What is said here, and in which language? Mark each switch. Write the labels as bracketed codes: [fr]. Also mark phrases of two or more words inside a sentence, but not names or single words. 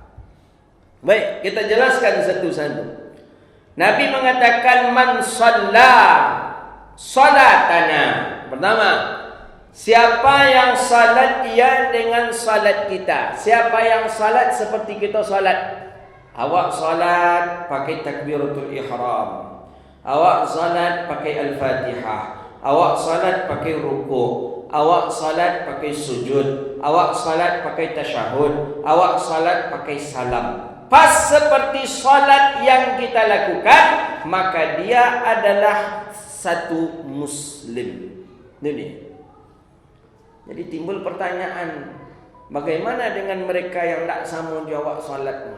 [id] Baik, kita jelaskan satu-satu. Nabi mengatakan [ar] من صلى صلاتنا. [id] Pertama, siapa yang salat ia dengan salat kita. Siapa yang salat seperti kita salat. Awak salat pakai takbiratul ihram. Awak salat pakai al-Fatihah. Awak salat pakai rukuk. Awak salat pakai sujud. Awak salat pakai tasyahud. Awak salat pakai salam. Pas seperti salat yang kita lakukan, maka dia adalah satu muslim. Ini. Jadi timbul pertanyaan, bagaimana dengan mereka yang tak sama jawab salatnya?